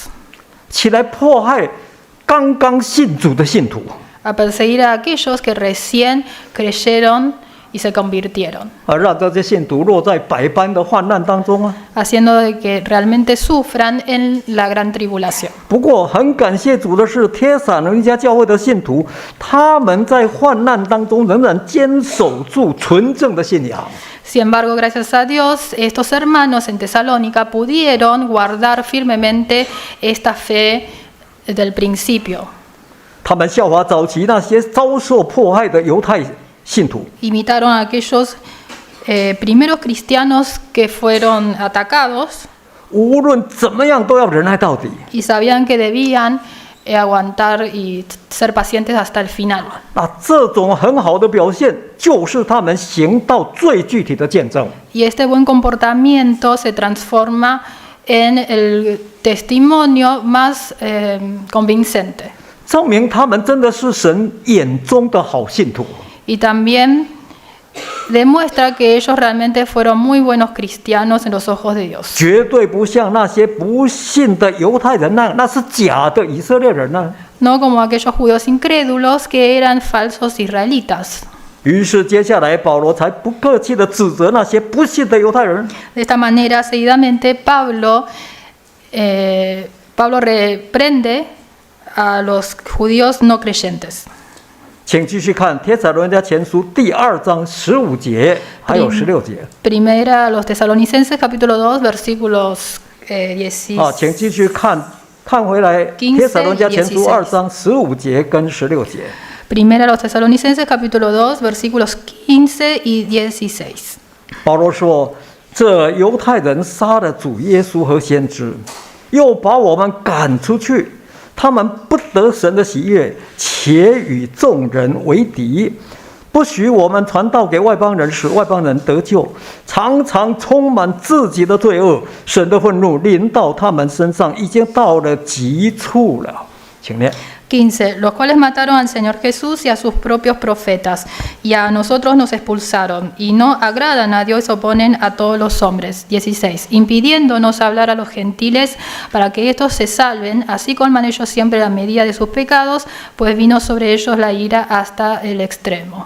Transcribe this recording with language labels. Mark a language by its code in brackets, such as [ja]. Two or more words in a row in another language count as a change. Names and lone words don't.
[zh] 起来迫害刚刚信主的信徒， [es] a perseguir a aquellos que recién creyeron y se convirtieron, [zh] 让这些信徒落在百般的患难当中啊。 [es] haciendo de que realmente sufran en la gran tribulación. [zh] 不过很感谢主的是，帖撒罗尼迦教会的信徒，他们在患难当中仍然坚守住纯正的信仰。 [es] Sin embargo, gracias a Dios, estos hermanos en Tesalónica pudieron guardar firmemente esta fe del principio. [zh] 他们效法早期那些遭受迫害的犹太信徒， [es] imitaron a aquellos primeros cristianos que fueron atacados [zh] 无论怎么样都要忍耐到底。 [es] y sabían que debían aguantar y ser pacientes hasta el final. [zh] 那这种很好的表现，就是他们行道最具体的见证。 [es] Y este buen comportamiento se transforma en el testimonio más convincente. [zh] 证明他们真的是神眼中的好信徒。 [es] Y también demuestra que ellos realmente fueron muy buenos cristianos en los ojos de Dios. [zh] 绝对不像那些不信的犹太人那是假的以色列人呢。 [es] No como aquellos judíos incrédulos que eran falsos israelitas. [zh] 于是接下来保罗才不客气地指责那些不信的犹太人。 [es] De esta manera, seguidamente, Pablo reprende a los judíos no creyentes. [zh] 请继续看《帖撒罗尼迦前书》第2章15节，还有16节。 [es] Primera a los Tesalonicenses, capítulo 2, versículos 16. [zh] 请继续看回来《帖撒罗尼迦前书》2章15节跟16节。 [es] Primera a los Tesalonicenses, capítulo 2, versículos 15 y 16. [zh] 保罗说：“这犹太人杀了主耶稣和先知，又把我们赶出去。他们不得神的喜悦，且与众人为敌，不许我们传道给外邦人，使外邦人得救，常常充满自己的罪恶。神的愤怒临到他们身上，已经到了极处了。” 请念。 [es] 15. Los cuales mataron al Señor Jesús y a sus propios profetas, y a nosotros nos expulsaron, y no agradan a Dios y se oponen a todos los hombres. 16. Impidiéndonos hablar a los gentiles para que estos se salven, así colman ellos siempre la medida de sus pecados, pues vino sobre ellos la ira hasta el extremo.